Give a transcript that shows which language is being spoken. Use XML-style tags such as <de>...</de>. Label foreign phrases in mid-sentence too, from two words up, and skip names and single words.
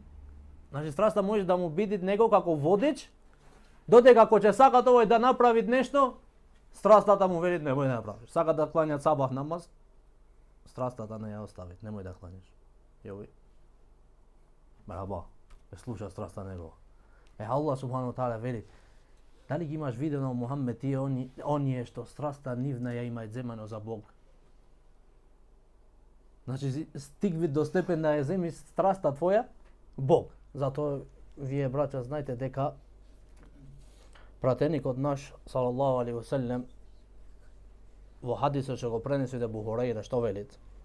<mk>Значи страста може да му биде него како водич, додека ако ќе сака овој да направи нешто, страстата му вели немој да направиш. Сака да клања сабах намаз, страстата не ја остави, немој да клањаш. Јови. Браба, слуша страста негова.</mk> <ar>الله سبحانه وتعالى</ar> <mk>вели, дали ги имаш видено Мухаммед и оние што страста нивна ја имаат земано за Бог? Значи стигви до степен да ја земи страста твоја Бог. Затоа вие браќа знаете дека пратеникот наш</mk> <ar>صلى الله عليه وسلم</ar> <mk>во хадисот што го пренесува Абу Хурайра што велит?</mk>